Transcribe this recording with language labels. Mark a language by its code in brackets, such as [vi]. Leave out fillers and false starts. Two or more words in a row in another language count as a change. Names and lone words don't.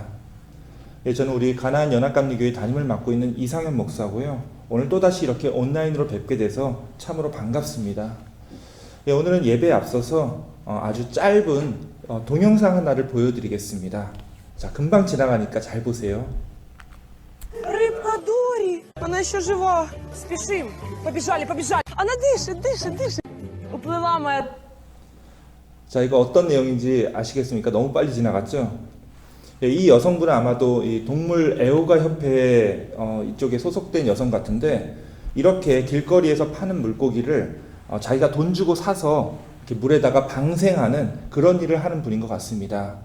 [ko] 예, 저는 우리 가나안 연합감리교회 담임을 맡고 있는 이상현 목사고요. 오늘 또다시 이렇게 온라인으로 뵙게 돼서 참으로 반갑습니다. 예, 오늘은 예배에 앞서서 아주 짧은 동영상 하나를 보여드리겠습니다. 자, 금방 지나가니까 잘 보세요. [ru] Рыбка Дори! Она еще жива! Спешим! Побежали! Она дышит! Уплыла моя... [ko] 자, 이거 어떤 내용인지 아시겠습니까? 너무 빨리 지나갔죠? 예, 이 여성분은 아마도 이 동물 애호가 협회 이쪽에 소속된 여성 같은데, 이렇게 길거리에서 파는 물고기를 자기가 돈 주고 사서 이렇게 물에다가 방생하는 그런 일을 하는 분인 것 같습니다.